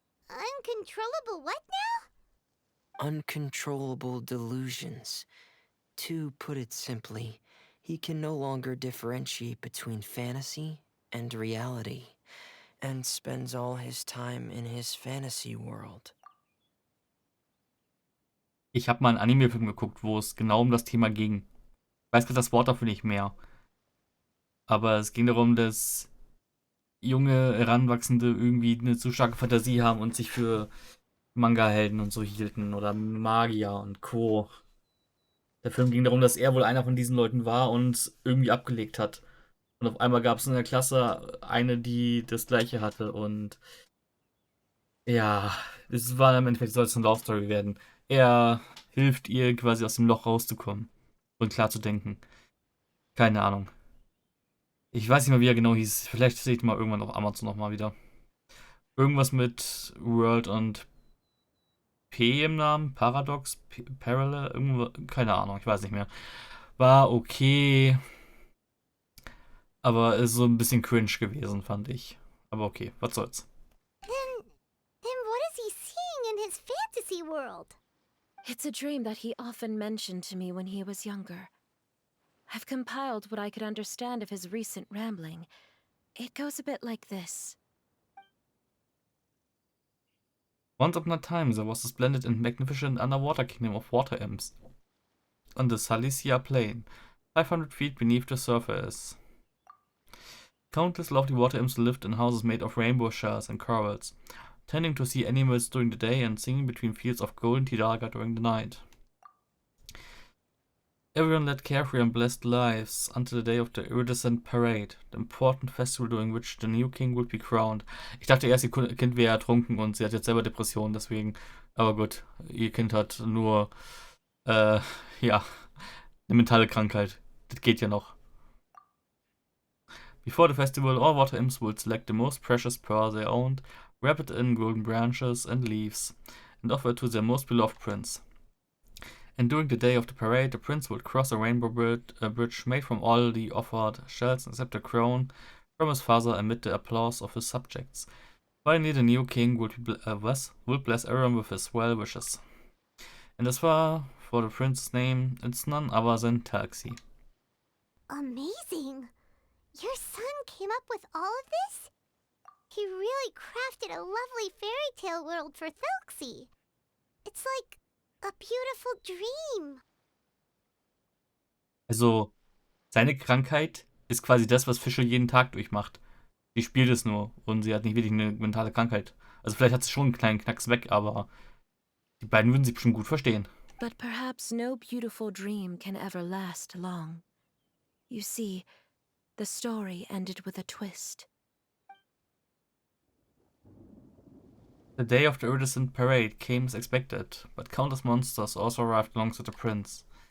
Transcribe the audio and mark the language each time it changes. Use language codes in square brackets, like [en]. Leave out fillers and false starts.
[en] Uncontrollable what now? Uncontrollable delusions. To put it simply, he can no longer differentiate between fantasy and reality, and spends all his time in his fantasy world. [de] Ich habe mal einen Anime-Film geguckt, wo es genau um das Thema ging. Ich weiß gerade das Wort dafür nicht mehr. Aber es ging darum, dass junge Heranwachsende irgendwie eine zu starke Fantasie haben und sich für Manga-Helden und so hielten oder Magier und Co. Der Film ging darum, dass er wohl einer von diesen Leuten war und irgendwie abgelegt hat. Und auf einmal gab es in der Klasse eine, die das Gleiche hatte. Und ja, es war im Endeffekt, soll es eine Love Story werden. Er hilft ihr quasi aus dem Loch rauszukommen und klar zu denken. Keine Ahnung. Ich weiß nicht mehr, wie er genau hieß. Vielleicht sehe ich mal irgendwann auf Amazon nochmal wieder. Irgendwas mit World und P im Namen. Paradox, Parallel, irgendwo, keine Ahnung, ich weiß nicht mehr. War okay. Aber ist so ein bisschen cringe gewesen, fand ich. Aber okay, was soll's. [en] Then what is he seeing in his fantasy world? It's a dream that he often mentioned to me when he was younger. I've compiled what I could understand of his recent rambling. It goes a bit like this. Once upon a time, there was a splendid and magnificent underwater kingdom of water imps on the Silesia plain, 500 feet beneath the surface. Countless lovely water imps lived in houses made of rainbow shells and corals, tending to sea animals during the day and singing between fields of golden tidaga during the night. Everyone led carefree and blessed lives until the day of the iridescent parade, the important festival during which the new king would be crowned. [de] Ich dachte erst, ihr Kind wäre ertrunken und sie hat jetzt selber Depressionen, deswegen. Aber gut, ihr Kind hat nur, ja, eine mentale Krankheit. Das geht ja noch. [en] Before the festival, all water imps would select the most precious pearl they owned, wrap it in golden branches and leaves, and offer it to their most beloved prince. And during the day of the parade, the prince would cross a rainbow bridge made from all the offered shells except a crown from his father amid the applause of his subjects. Finally, the new king would bless everyone with his well wishes. And as far for the prince's name, it's none other than Talxi. Amazing! Your son came up with all of this? He really crafted a lovely fairy tale world for Thelxie. It's like a beautiful dream. [de] Also, seine Krankheit ist quasi das, was Fischl jeden Tag durchmacht. Sie spielt es nur und sie hat nicht wirklich eine mentale Krankheit. Also vielleicht hat sie schon einen kleinen Knacks weg, aber die beiden würden sich bestimmt gut verstehen. [en] But perhaps no beautiful dream can ever last long. You see, the story ended with a twist. The day of the iridescent parade came as expected, but countless monsters also arrived alongside the prince.